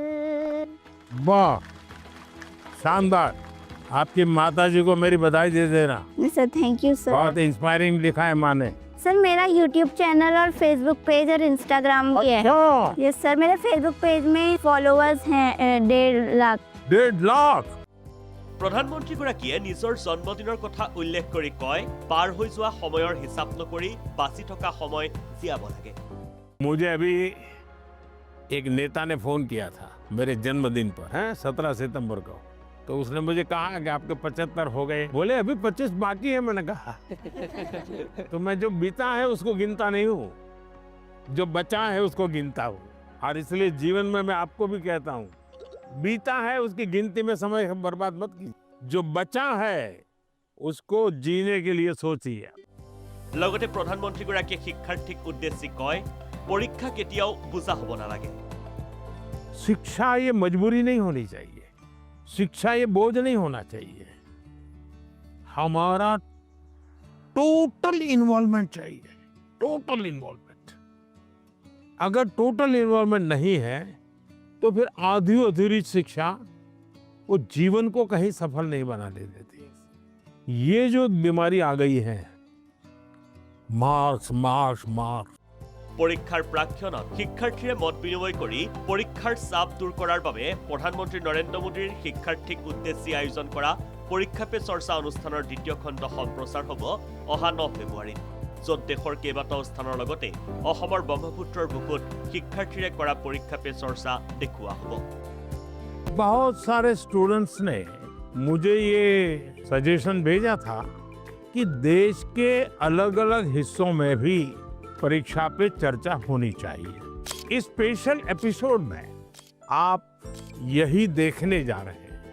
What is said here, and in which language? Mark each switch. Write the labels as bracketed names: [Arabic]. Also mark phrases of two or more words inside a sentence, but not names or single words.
[Hindi] वाह, शानदार। आपकी माताजी को मेरी बधाई दे देना। सर [English] thank you [Hindi] सर। बहुत इंस्पायरिंग लिखा है माँ ने। सर मेरा यूट्यूब चैनल और फेसबुक पेज और इंस्टाग्राम भी है। [English] yes sir, [Hindi] मेरे फेसबुक पेज में फॉलोअर्स हैं 1.5 लाख। 1.5 लाख। [Assamese] প্ৰধানমন্ত্ৰীগৰাকীয়ে নিজৰ জন্মদিনৰ কথা উল্লেখ কৰি কয়, পাৰ হৈ যোৱা সময়ৰ হিচাপ নকৰি বাচি থকা সময় জীয়াব লাগে। [Hindi] मुझे अभी एक नेता ने फोन किया था मेरे जन्मदिन पर, है 17 सितंबर को। तो उसने मुझे कहा कि आपके 75 हो गए। बोले अभी 25 बाकी है। मैंने कहा तो मैं जो बीता है उसको गिनता नहीं हूँ, जो बचा है उसको गिनता हूँ। और इसलिए जीवन में मैं आपको भी कहता हूँ, बीता है उसकी गिनती में समय बर्बाद मत कीजिए, जो बचा है उसको जीने के लिए सोचिए। [Assamese] লগতে প্ৰধানমন্ত্ৰীগৰাকীয়ে শিক্ষাৰ্থীক উদ্দেশ্যি কয়, পৰীক্ষা কেতিয়াও বোজা হ'ব নালাগে। [Hindi] शिक्षा ये मजबूरी नहीं होनी चाहिए, शिक्षा ये बोझ नहीं होना चाहिए। हमारा [English] total involvement [Hindi] चाहिए, [English] total involvement. [Hindi] अगर [English] total involvement [Hindi] नहीं है तो फिर आधी अधूरी शिक्षा वो जीवन को कहीं सफल नहीं बनाने देती। ये जो बीमारी आ गई है, [English] marks marks marks. [Assamese] পৰীক্ষাৰ প্ৰাক্ষণত শিক্ষাৰ্থীৰে মত বিনিময় কৰি পৰীক্ষাৰ চাপ দূৰ কৰাৰ বাবে প্ৰধানমন্ত্ৰী নৰেন্দ্ৰ মোদীৰ শিক্ষাৰ্থীক উদ্দেশ্যি আয়োজন কৰা পৰীক্ষা পে চৰ্চা অনুষ্ঠানৰ দ্বিতীয় খণ্ড সম্প্ৰচাৰ হ'ব অহা 9 ফেব্ৰুৱাৰীত, য'ত দেশৰ কেইবাটাও স্থানৰ লগতে অসমৰ ব্ৰহ্মপুত্ৰৰ বুকুত শিক্ষাৰ্থীৰে কৰা পৰীক্ষা পে চৰ্চা দেখুওৱা হ'ব। [Hindi] बहुत सारे स्टूडेंट्स ने मुझे ये सजेशन भेजा था कि देश के अलग अलग हिस्सों में भी परीक्षा पे चर्चा होनी चाहिए। इस [English] special episode [Hindi] में आप यही देखने जा रहे हैं।